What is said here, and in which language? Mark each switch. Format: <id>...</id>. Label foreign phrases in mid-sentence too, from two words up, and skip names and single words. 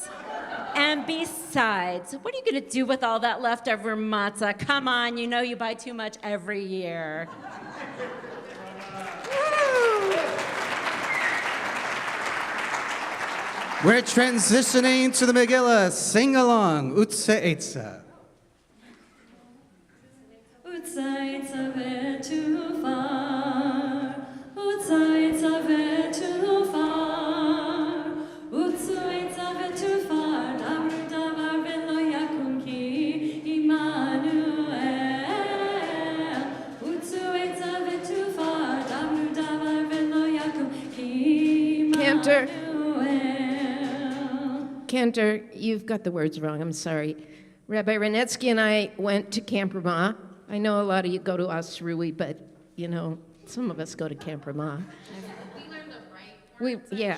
<en>And besides, what are you going to do with all that leftover matzah? Come on, you know you buy too much every year. We're transitioning to the Megillah. Sing along.</en> <he>עוצו עצה. עוצו ותופר עוצו ותופר עוצו ותופר, דברו דבר ולא יקום כי עמנואל. עוצו ותופר דברו דבר ולא יקום כי</he> <en>Cantor.</en> <he>Immanuel.</he> <en>Cantor, you've got the words wrong. I'm sorry. Rabbi Renetsky and I went to Camp Ramah. I know a lot of you go to Osrui, but, you know, some of us go to Camp Ramah. We learned the right words.</en>